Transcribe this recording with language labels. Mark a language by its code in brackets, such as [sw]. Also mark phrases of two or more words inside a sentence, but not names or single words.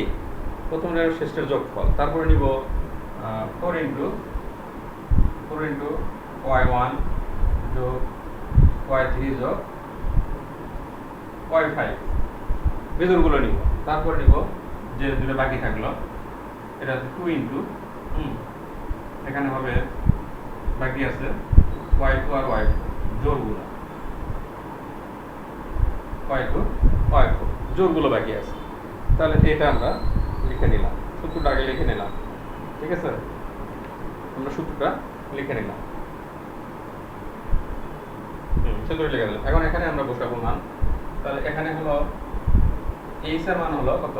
[bn] প্রথমটা এবং শেষটার যোগফল। তারপরে নিব 4 into y1 যোগ y3 যোগ y5, বেজরগুলো নিব। তারপর নিব যে দুটো বাকি থাকলো, এটা 2 into এখানে হবে বাকি আছে y2 আর y4, জোড়গুলো y2 y4 জোড়গুলো বাকি আছে। তাহলে এটা আমরা লিখে নিলাম, সূত্রটা আগে লিখে নিলাম। ঠিক আছে, আমরা সূত্রটা লিখে নিলাম, সূত্র লিখে দিলাম। এখন এখানে আমরা বসাবো মান। তাহলে এখানে হলো h এর মান হলো কত?